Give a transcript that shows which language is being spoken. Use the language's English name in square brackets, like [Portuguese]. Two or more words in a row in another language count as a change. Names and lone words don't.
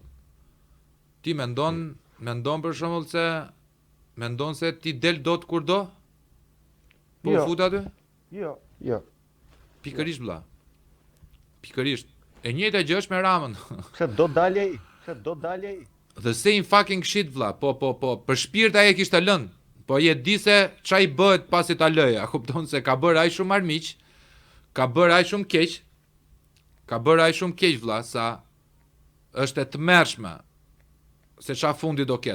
[Albanian] Ti mendon për shembull se ti del dot kur do? Po fut aty? Jo. Pikërisht vlla. Pikërisht. E njëjta gjë është me Ramën. Pse do dalë ai? [English] The same fucking shit vlla. [Albanian] Po, për shpirt ai e kishte lënë. Po je di se çai bëhet pasi ta lëj. A kupton se ka bërë ai shumë armiq? Ka bërë ai shumë keq vlla, sa është e tmerrshme. Se qa fundi do ketë.